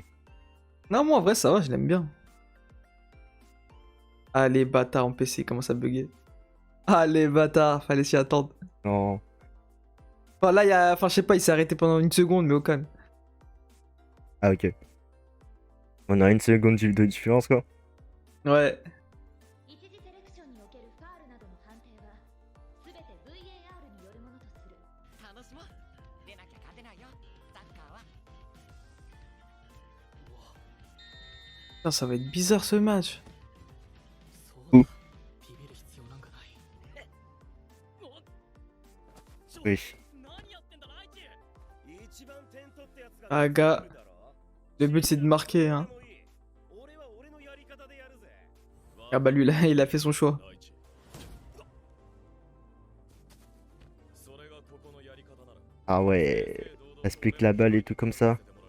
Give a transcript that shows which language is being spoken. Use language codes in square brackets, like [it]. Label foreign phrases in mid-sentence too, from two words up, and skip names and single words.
[fr] Non, moi en vrai, ça va, je l'aime bien. Ah, les bâtards en PC, comment ça bugger. Ah, les bâtards, fallait s'y attendre. Non. Enfin, là, il y a. Enfin, je sais pas, il s'est arrêté pendant une seconde, mais au calme. Ah, ok. On a une seconde de différence, quoi. Ouais. [ja] 一次セレクションにおけるファールなどの判定はすべて VAR によるものとする。楽しもう。出なきゃ勝てないよ。サッカーは。 [fr] Putain, ça va être bizarre ce match. [ja] そうだビビる必要なんかない。 [fr] Oui. [ja] 何やってんだライチ。 [fr] Ah, gars. Le but c'est de marquer, hein. Ah bah lui là, il a fait son choix. Ah ouais. Ça se pique la balle et tout comme ça.